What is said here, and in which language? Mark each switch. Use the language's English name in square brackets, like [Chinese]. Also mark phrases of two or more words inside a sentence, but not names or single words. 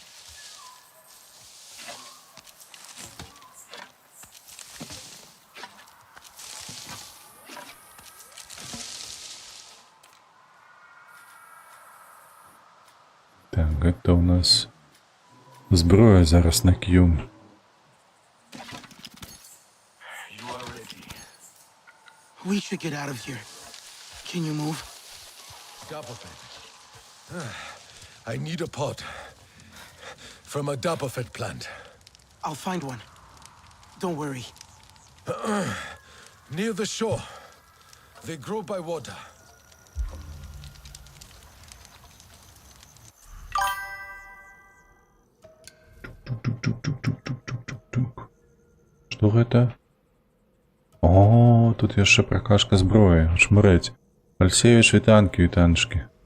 [Belarusian] Так, гэта у нас зброя зараз на Q. [English] We should get out of here. Can you move? Dapperfed. I need a pod. From a Dapperfed plant. I'll find one. Don't worry. Near the shore. They grow by water. [Belarusian] Што гэта? О, тут яшчэ прокачка зброі. Шмырэць. Альсевіч, вітанкі, вітанчкі.